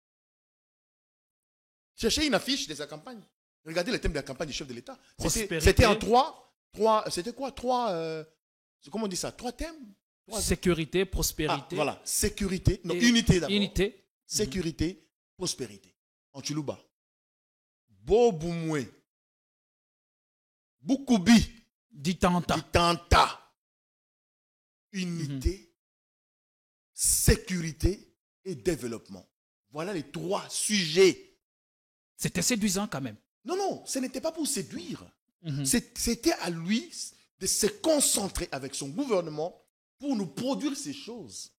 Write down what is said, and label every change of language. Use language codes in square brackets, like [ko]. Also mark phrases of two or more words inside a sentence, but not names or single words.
[fr] Cherchez une affiche de sa campagne. Regardez les thèmes de la campagne du chef de l'État. C'était en c'était quoi? Comment on dit ça? 3 thèmes? Sécurité, prospérité. Voilà. Sécurité. Non, unité d'abord. Unité. Sécurité, prospérité. En Tchoulouba. Boboumoué. [lua] Boukoubi. Ditanta. [fr] Unité, sécurité et développement. Voilà les 3 sujets. C'était séduisant quand même. Non, ce n'était pas pour séduire. C'était à lui de se concentrer avec son gouvernement pour nous produire ces choses.